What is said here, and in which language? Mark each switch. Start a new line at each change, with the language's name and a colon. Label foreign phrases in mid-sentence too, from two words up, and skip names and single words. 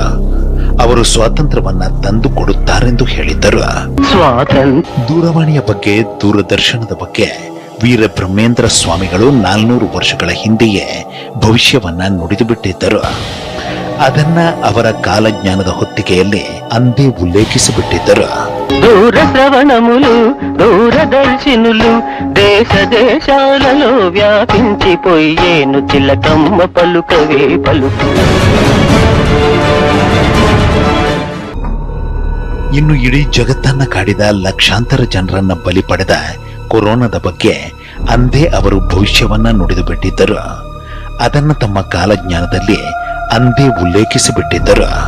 Kannada: ಅವರು ಸ್ವಾತಂತ್ರ್ಯವನ್ನ ತಂದು ಕೊಡುತ್ತಾರೆಂದು ಹೇಳಿದ್ದರು. ದೂರವಾಣಿಯ ಬಗ್ಗೆ, ದೂರದರ್ಶನದ ಬಗ್ಗೆ ವೀರ ಬ್ರಹ್ಮೇಂದ್ರ ಸ್ವಾಮಿಗಳು 400 ವರ್ಷಗಳ ಹಿಂದೆಯೇ ಭವಿಷ್ಯವನ್ನ ನುಡಿದು ಬಿಟ್ಟಿದ್ದರು. ಅದನ್ನ ಅವರ కాలజ్ఞాನದ ಹೊತ್ತಿಗೆಯಲ್ಲಿ ಅಂದೇ ಉಲ್ಲೇಖಿಸಿಬಿಟ್ಟಿದ್ದರು.
Telugu: దూర శ్రవణములు దూరదర్శినులు దేశ దేశాలలో వ్యాపించిపోయేను చిలకమ్మ పలుకవే పలుకు.
Kannada: ಇನ್ನು ಇಡೀ ಜಗತ್ತನ್ನ ಕಾಡಿದ ಲಕ್ಷಾಂತರ ಜನರನ್ನ ಬಲಿ ಪಡೆದ ಕೊರೋನಾದ ಬಗ್ಗೆ ಅಂದೇ ಅವರು ಭವಿಷ್ಯವನ್ನ ನುಡಿದು ಬಿಟ್ಟಿದ್ದರು. ಅದನ್ನ ತಮ್ಮ ಕಾಲಜ್ಞಾನದಲ್ಲಿ ಅಂದೇ ಉಲ್ಲೇಖಿಸಿಬಿಟ್ಟಿದ್ದರು.